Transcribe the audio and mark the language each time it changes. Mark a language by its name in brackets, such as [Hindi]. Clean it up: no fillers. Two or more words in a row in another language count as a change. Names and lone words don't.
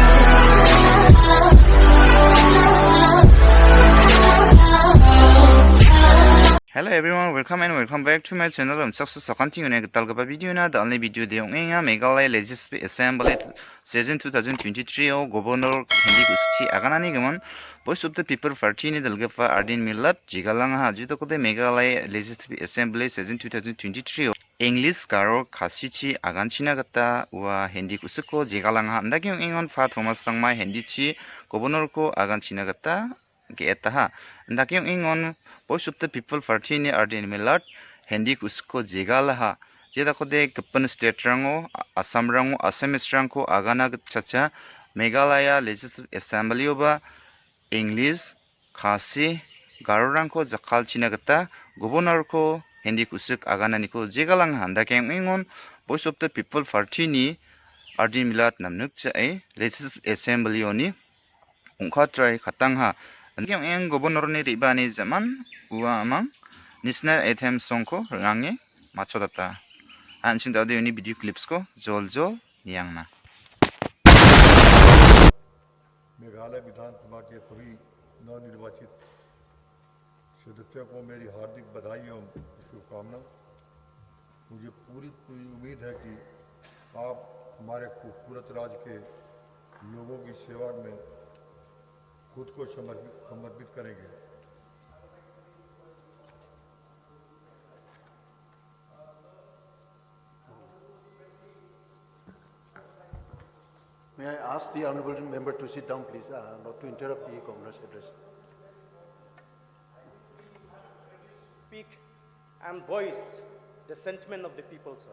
[English] Hello everyone, welcome back to my channel. [Garo] I'm so continue talgaba video na [English] the only video [Garo] de nga Meghalaya Legislative Assembly Session 2023 o Governor Kusik Aganani Gimin Voice of the People Party ni dalgapa Ardin Millat jigalang ha jito kode Meghalaya Legislative Assembly Session 2023 o English karo khasichi aganchina gata wa Hindi kusuko jigalang ha ndagyong ingon fa Thomas Sangma Hindi chi Governor ko aganchina gata ge eta ha ndagyong ingon Voice of the People Party ni Ardin Millat Hindi kusko jigalaha jeda kode kapan state rango Assam rango Assamese rango agana chacha Meghalaya Legislative Assembly oba English Khasi Garo rango jakal china gata Governor ko Hindi kusik aganani ko jigalang handa keng ingon Voice of the People Party ni Ardin Millat namnuk chae Legislative Assembly oni ungkha try khatang ha Angyong eng Governor ni ribani zaman uwa amang [English] national anthem song [Garo] ko rangi machodata anching dade uni [English] video clips [Garo] ko jol niang na [Hindi] मेघालय विधानसभा के सभी नवनिर्वाचित सदस्यों को मेरी हार्दिक बधाई एवं शुभकामना। मुझे पूरी उम्मीद है कि आप हमारे खूबसूरत राज्य के लोगों की सेवा में खुद को समर्पित करेंगे। [English] May I ask the honourable member to sit down, please, not to interrupt the Governor's address. Speak and voice the sentiment of the people, sir.